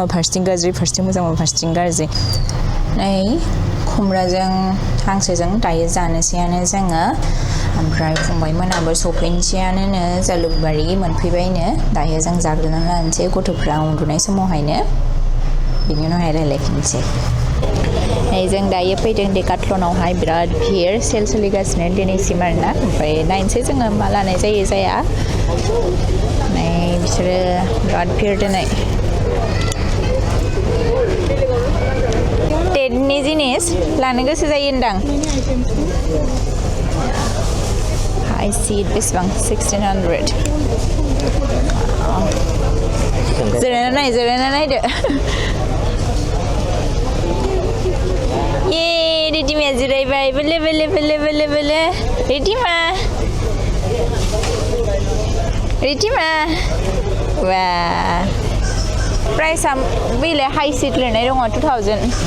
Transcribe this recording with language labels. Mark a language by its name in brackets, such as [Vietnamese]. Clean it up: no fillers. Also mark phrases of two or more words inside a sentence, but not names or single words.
[Bodo] फारसेथिं गाज्रि फारसेथिं मोजांबा फारसेथिं गाज्रि नै खुमब्राजों हांसोजों दायो जानोसैयानो जोङो ओमफ्राय फंबाय मोनाबो सफैनोसैयानो जालुकबारि मोनफैबायनो दायो जों जाग्रोना लानोसै गथ'फ्रा उन्दुनाय समावहायनो बिनि उनावहाय रायलायफिनसै नै जों दायो फैदों डेकाथलनावहाय बिराद भिर सेल सोलिगासिनो दिनैसिम आरोना ओमफ्राय नायनोसै जोङो मा लानाय जायो जाया नै बिसोरो बिराद भिर दिनै टेटनि जिनिस लानो गोसो जायो होनदां [English] I see it [Bodo] बेसेबां 1600 जिरायना नायदो ये रिधिमाया जिरायबाय बोले रिधिमा वा प्राइसआ बेलाय [English] high seat [Bodo] लिरनाय दङ 2000